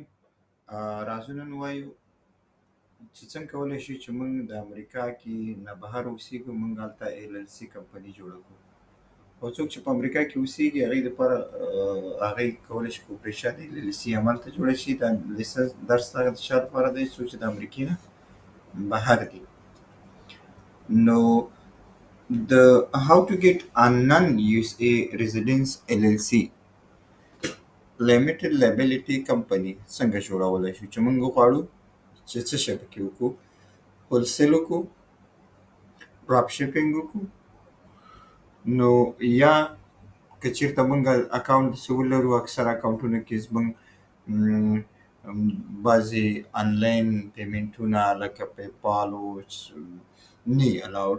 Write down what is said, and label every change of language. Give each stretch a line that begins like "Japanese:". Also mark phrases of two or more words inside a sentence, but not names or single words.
Pashto: راځو نن وایو چې څنګه کولی شو چې موږ د امریکا کې نه بهر اوسېږو، موږ هلته LLC کمپنۍ جوړه کړو. او څوک چې په امریکا کې اوسېږي هغوی دپاره هغوی کولی شي
English: corporation LLC
Pashto: هملته جوړه شي. دا لیسنس درس هغه د چا لپاره دی څوک چې د امریکې نه بهر دي. نو د
English: how to get a non-USA residence LLC limited liability company
Pashto: څنګه جوړولی شو چې موږ غواړو چې څه شی پکې وکړو. هولسیل وکړو،
English: drop shipping
Pashto: وکړو. نو یا که چېرته موږ اکاونټ داسې ولرو، اکثر اکاونټونو کې زموږ بعضې آنلاین پیمنټونه لکه پیپال نه وي الاؤډ.